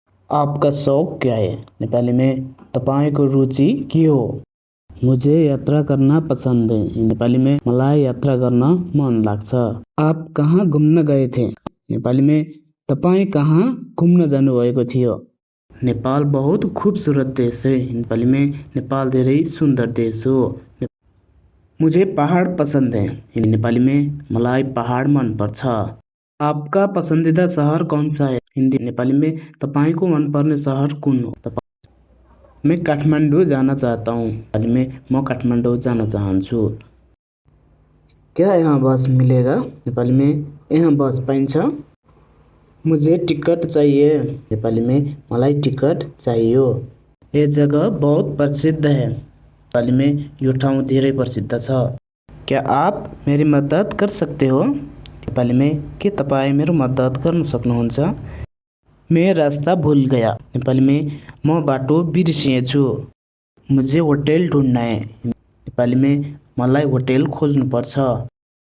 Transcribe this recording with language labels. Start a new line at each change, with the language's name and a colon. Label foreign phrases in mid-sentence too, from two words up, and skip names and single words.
Hindi: आपका शौक क्या है? नेपाली में
Nepali: तपाईँको रुचि के हो?
Hindi: मुझे यात्रा करना पसंद है। नेपाली में
Nepali: मलाई यात्रा गर्न मन लाग्छ।
Hindi: आप कहाँ घुम्न गए थे? नेपाली में
Nepali: तपाईँ कहाँ घुम्न जानुभएको थियो?
Hindi: नेपाल बहुत खूबसूरत देश है। नेपाली में
Nepali: नेपाल धेरै सुन्दर देश हो।
Hindi: मुझे पहाड़ पसंद है। नेपाली में
Nepali: मलाई पहाड़ मन पर्छ।
Hindi: आपका पसंदीदा शहर कौन सा है? हिंदी नेपाली में
Nepali: तपाईको मनपर्ने शहर कुन हो?
Hindi: मैं काठमाडौँ जाना चाहता हूँ। नेपाली में
Nepali: म काठमाडौँ जान चाहन्छु।
Hindi: क्या यहाँ बस मिलेगा? नेपाली में
Nepali: यहाँ बस पाइन्छ?
Hindi: मुझे टिकट चाहिए। नेपाली में
Nepali: मलाई टिकट चाहियो।
Hindi: ये जगह बहुत प्रसिद्ध है। नेपाली में
Nepali: यो ठाउँ धेरै प्रसिद्ध छ।
Hindi: क्या आप मेरी मद्दत कर सकते हो? नेपाली में
Nepali: के तपाईँ मेरो मद्दत गर्न सक्नुहुन्छ?
Hindi: मैं रास्ता भूल गया। नेपाली में
Nepali: म बाटो बिर्सिएछु।
Hindi: मुझे होटल ढूंढना है। नेपाली में
Nepali: मलाई होटल खोज्नुपर्छ।